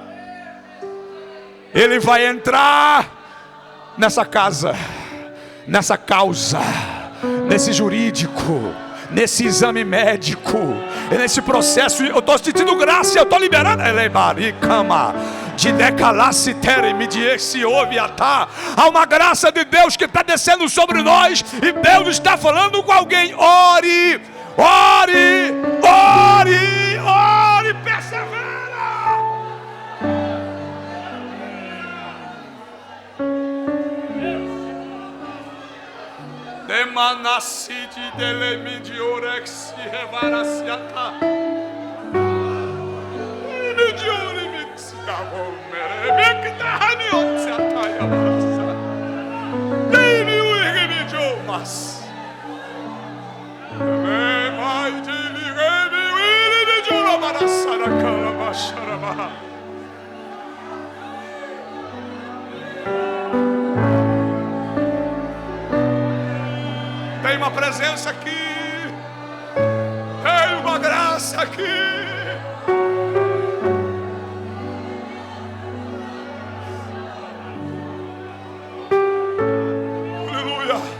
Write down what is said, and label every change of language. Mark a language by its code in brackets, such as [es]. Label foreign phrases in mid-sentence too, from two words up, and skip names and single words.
[pt] Ele vai entrar nessa casa, nessa causa, nesse jurídico, nesse exame médico. E nesse processo eu estou sentindo graça, eu estou liberando. Há uma graça de Deus que está descendo sobre nós, e Deus está falando com alguém. Ore, ore, ore, ore, persevera. Demanacide delemide orex revarasiata. Mediore mixidavo mere mekdahani otsiata yavarasa. Demi uigebijo mas. Me mai dili gemi uigebijo ravarasara kalabasharaba. Tem uma presença aqui, tem uma graça aqui. Aleluia.